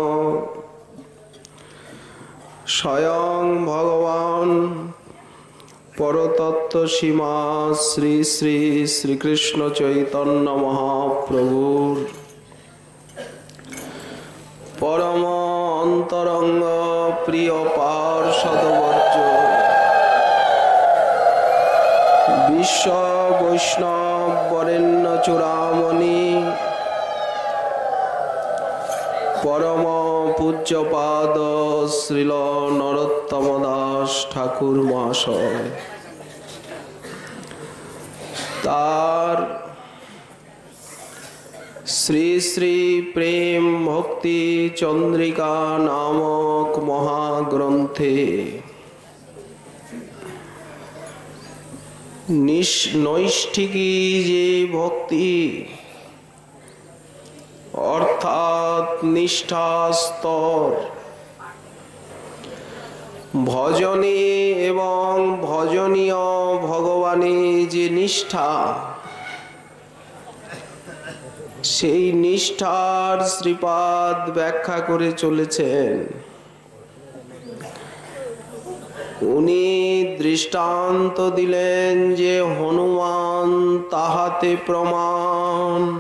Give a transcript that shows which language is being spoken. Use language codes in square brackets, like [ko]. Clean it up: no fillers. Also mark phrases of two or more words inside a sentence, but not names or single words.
[bn] স্বয়ং ভগবান পরতত্ত্ব সীমা শ্রী শ্রী শ্রী কৃষ্ণ চৈতন্য মহাপ্রভুর পরম অন্তরঙ্গ প্রিয় পার্ষদবর্জ বিশ্ব বৈষ্ণব বরেণ্য চূড়ামণি পরম পূজ্যপাদ শ্রীল নরোত্তম দাস ঠাকুর মহাশয় তার শ্রী শ্রী প্রেম ভক্তি চন্দ্রিকা নামক মহাগ্রন্থে নৈষ্ঠিকী যে ভক্তি অর্থাৎ নিষ্ঠা স্তর ভজনে এবং ভজনীয় ভগবানে যে নিষ্ঠা সেই নিষ্ঠার শ্রীপাদ ব্যাখ্যা করে চলেছেন। উনি দৃষ্টান্ত দিলেন যে হনুমান তাহাতে প্রমাণ।